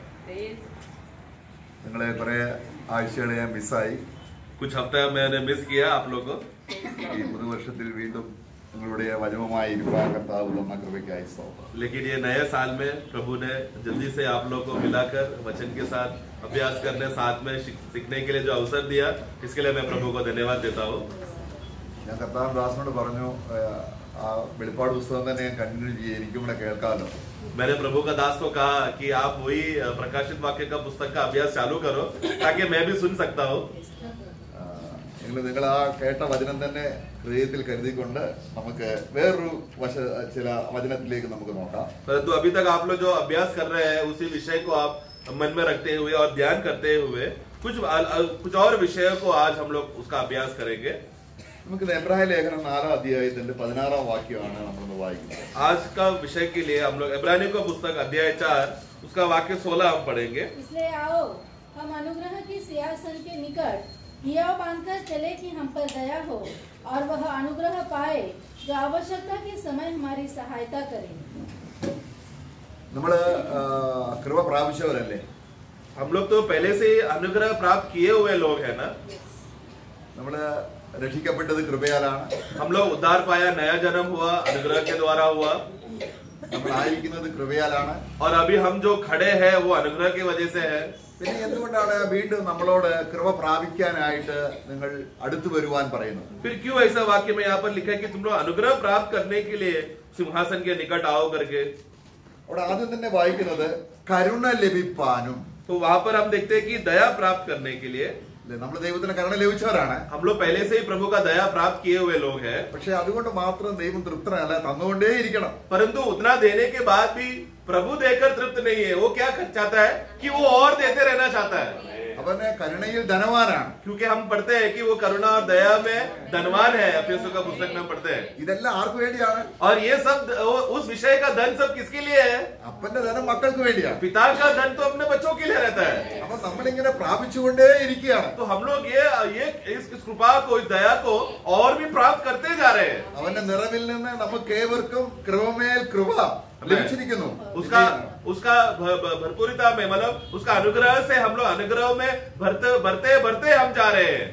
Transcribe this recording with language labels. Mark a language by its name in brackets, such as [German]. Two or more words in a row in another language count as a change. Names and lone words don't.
[Malayalam] നിങ്ങളെ കുറെ ആഴ്ചകൾ ഞാൻ മിസ്സായി. [Hindi] कुछ हफ्ते मैंने मिस किया आप लोग को. [Malayalam] ഈ പുതുവർഷത്തിൽ വീണ്ടും നിങ്ങളുടെ വചനവുമായി ഇരിക്കാൻ കർത്താവ് തന്ന കൃപയ്ക്കായി സ്തോത്രം. [Hindi] लेकिन ये नए साल में प्रभु ने जल्दी से आप लोग को मिलाकर वचन के साथ अभ्यास करने, साथ में सीखने के लिए जो अवसर दिया, इसके लिए मैं प्रभु को धन्यवाद देता हूँ. [Malayalam] ഞാൻ കർത്താവ് ദാസനോട് പറഞ്ഞു, ആ വെളിപ്പാട് പുസ്തകം തന്നെ ഞാൻ കണ്ടിന്യൂ ചെയ്യും, എനിക്കും കൂടെ കേൾക്കാമല്ലോ. [Hindi] मैंने प्रभु का दास को कहा कि आप वही प्रकाशित वाक्य का पुस्तक का अभ्यास चालू करो ताकि मैं भी सुन सकता हूँ. [Malayalam] നിങ്ങൾ ആ കേട്ട വചനം തന്നെ ഹൃദയത്തിൽ കരുതിക്കൊണ്ട് നമുക്ക് വേറൊരു ചില വചനത്തിലേക്ക് നമുക്ക് നോക്കാം. [Hindi] परंतु अभी तक आप लोग जो अभ्यास कर रहे हैं उसी विषय को आप मन में रखते हुए और ध्यान करते हुए कुछ और विषयों को आज हम लोग उसका अभ्यास करेंगे. [Malayalam] നമുക്ക് എബ്രായ ലേഖനം 4-ാം അധ്യായത്തിന്റെ 16-ാം വാക്യമാണ് നമ്മൾ വായിക്കുന്നത്. [Hindi] आज का विषय के लिए हम लोग इब्रानियों का पुस्तक अध्याय 4 उसका वाक्य 16 हम पढ़ेंगे. इसलिए आओ हम अनुग्रह की सिंहासन के निकट हियाव बांधकर चले कि हम पर दया हो और वह अनुग्रह पाए जो आवश्यकता के समय हमारी सहायता करे. [Malayalam] നമ്മള് കൃപ പ്രാപിച്ചവരല്ലേ? [Hindi] हम लोग तो पहले से अनुग्रह प्राप्त किए हुए लोग हैं ना. [Malayalam] നമ്മള് രക്ഷിക്കപ്പെട്ടത് കൃപയാലാണ്. [Hindi] हम लोग उद्धार पाया, नया जन्म हुआ अनुग्रह के द्वारा हुआ. [Malayalam] നമ്മൾ ആയിരിക്കുന്നത് കൃപയാലാണ്. [Hindi] और अभी हम जो खड़े हैं वो अनुग्रह की वजह से है. [Malayalam] പിന്നെ എന്തുകൊണ്ടാണ് വീണ്ടും നമ്മളോട് കൃപ പ്രാപിക്കാനായിട്ട് നിങ്ങൾ അടുത്തു വരുവാൻ പറയുന്നത്? [Hindi] फिर क्यों ऐसा वाक्य में यहाँ पर लिखा है कि तुम लोग अनुग्रह प्राप्त करने के लिए सिंहासन के निकट आओ करके. [Malayalam] അവിടെ ആദ്യം തന്നെ വായിക്കുന്നത് കരുണ ലഭിപ്പാനും. [Hindi] तो वहां पर हम देखते हैं कि दया प्राप्त करने के लिए. [Malayalam] നമ്മൾ ദൈവത്തിന് കരുണ ലഭിച്ചവരാണ്. [Hindi] हम लोग पहले से ही प्रभु का दया प्राप्त किए हुए लोग हैं. [Malayalam] പക്ഷെ അതുകൊണ്ട് മാത്രം ദൈവം തൃപ്തനല്ല, തന്നുകൊണ്ടേ ഇരിക്കണം. [Hindi] परंतु उतना देने के बाद भी प्रभु देकर तृप्त नहीं है. वो क्या चाहता है कि वो और देते रहना चाहता है. [Malayalam] അവന് കരുണയിൽ ധനവാനാണ്. [Hindi] क्योंकि हम पढ़ते हैं कि वो करुणा और दया में धनवान है. एफेसों का पुस्तक में पढ़ते हैं. [Malayalam] ഇതെല്ലാം ആർക്ക് വേണ്ടിയാണ്? [Hindi] और ये सब उस विषय का धन सब किसके लिए है? [Malayalam] അപ്പന്റെ ധനം മക്കൾക്ക് വേണ്ടിയാണ്. [Hindi] पिता का धन तो अपने बच्चों के लिए रहता है. [Malayalam] അപ്പൊ നമ്മളിങ്ങനെ പ്രാപിച്ചുകൊണ്ടേ ഇരിക്കുകയാണ്. [Hindi] तो हम लोग ये इस कृपा को, इस दया को और भी प्राप्त करते जा रहे हैं. [Malayalam] അവന്റെ നിറവിൽ നിന്ന് നമുക്ക് ഏവർക്കും കൃപമേൽ കൃപ ലഭിച്ചിരിക്കുന്നു. [Hindi] उसका भरपूरता में, मतलब उसका अनुग्रह से हम लोग अनुग्रह में भरते हम जा रहे हैं.